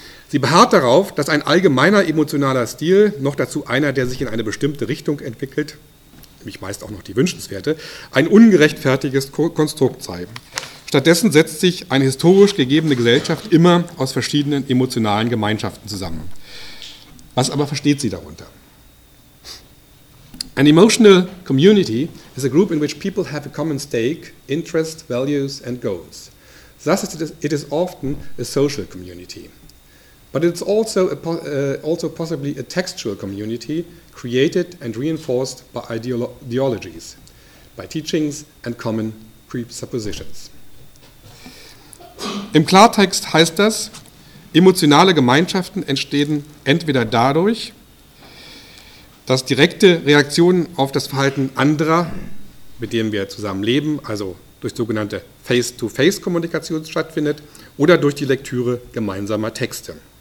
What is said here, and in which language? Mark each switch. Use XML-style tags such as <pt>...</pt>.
<de>Sie beharrt darauf, dass ein allgemeiner emotionaler Stil, noch dazu einer, der sich in eine bestimmte Richtung entwickelt, nämlich meist auch noch die wünschenswerte, ein ungerechtfertigtes Konstrukt sei. Stattdessen setzt sich eine historisch gegebene Gesellschaft immer aus verschiedenen emotionalen Gemeinschaften zusammen. Was aber versteht sie darunter?</de> <en>An emotional community is a group in which people have a common stake, interest, values and goals. Thus it is often a social community. But it's also also possibly a textual community created and reinforced by ideologies, by teachings and common presuppositions.</en> <de>Im Klartext heißt das, emotionale Gemeinschaften entstehen entweder dadurch, dass direkte Reaktionen auf das Verhalten anderer, mit denen wir zusammen leben, also durch sogenannte Face-to-Face-Kommunikation stattfindet, oder durch die Lektüre gemeinsamer Texte.</de>